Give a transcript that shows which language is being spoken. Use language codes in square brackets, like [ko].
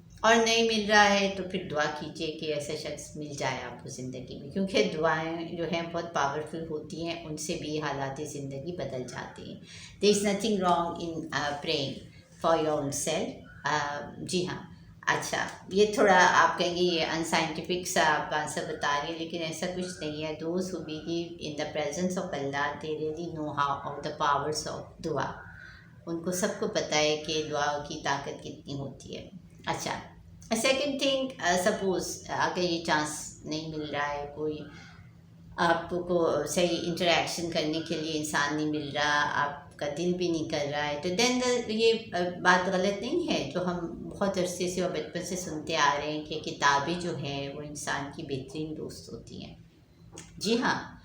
[ur] اور نہیں مل رہا ہے تو پھر دعا کیجیے کہ ایسا شخص مل جائے آپ کو زندگی میں، کیونکہ دعائیں جو ہیں بہت پاورفل ہوتی ہیں، ان سے بھی حالات زندگی بدل جاتی ہیں. [en] There is nothing wrong in praying for your own self. [ur] جی ہاں. اچھا، یہ تھوڑا آپ کہیں گے یہ ان سائنٹیفک سا آپ آنسر بتا رہی ہیں، لیکن ایسا کچھ نہیں ہے. [en] Those who believe in the presence of Allah, they really know how of the powers of dua. [ur] ان کو سب کو پتہ ہے کہ دعا کی طاقت کتنی ہوتی ہے. اچھا، [en] second thing, [ur] سپوز اگر یہ چانس نہیں مل رہا ہے، کوئی آپ کو صحیح انٹریکشن کرنے کے لیے انسان نہیں مل رہا، آپ کا دل بھی نہیں کر رہا ہے، تو دین یہ بات غلط نہیں ہے جو ہم بہت عرصے سے اور بچپن سے سنتے آ رہے ہیں کہ کتابیں جو ہیں وہ انسان کی بہترین دوست ہوتی ہیں. جی ہاں.